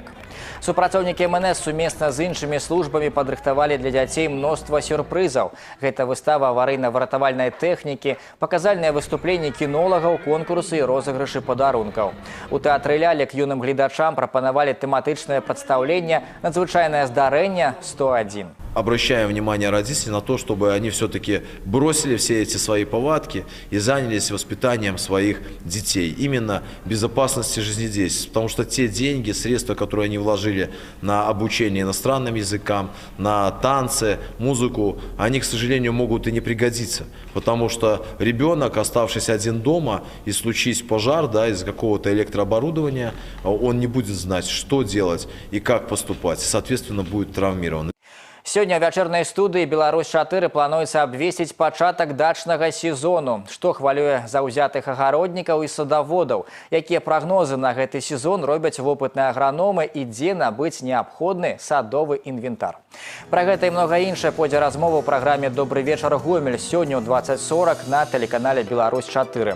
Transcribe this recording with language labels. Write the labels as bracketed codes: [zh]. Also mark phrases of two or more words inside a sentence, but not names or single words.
[be] Супрацоўнікі МНС сумесна з іншымі службамі падрыхтавалі для дзяцей мноства сюрпрызаў. Гэта выстава аварыйна-выратавальнай тэхнікі, паказальныя выступленні кінолагаў, конкурсы і розыгрышы падарункаў. У тэатры лялек юным гледачам прапанавалі тэматычнае прадстаўленне «Надзвычайнае здарэнне 101». [ru] Обращаем внимание родителей на то, чтобы они все-таки бросили все эти свои повадки и занялись воспитанием своих детей. Именно безопасности жизнедеятельности. Потому что те деньги, средства, которые они вложили на обучение иностранным языкам, на танцы, музыку, они, к сожалению, могут и не пригодиться. Потому что ребенок, оставшись один дома, и случись пожар, да, из какого-то электрооборудования, он не будет знать, что делать и как поступать. Соответственно, будет травмирован. [be] Сёння ў вячэрнай студыі «Беларусь-4» плануецца абвесціць пачатак дачнага сезону. Што хвалюе заўзятых агароднікаў і садаводаў? Якія прагнозы на гэты сезон робяць вопытныя аграномы і дзе набыць неабходны садовы інвентар? Пра гэта і многа іншае пойдзе размова ў праграме «Добры вечар, Гомель» сёння ў 20:40 на тэлеканале «Беларусь-4».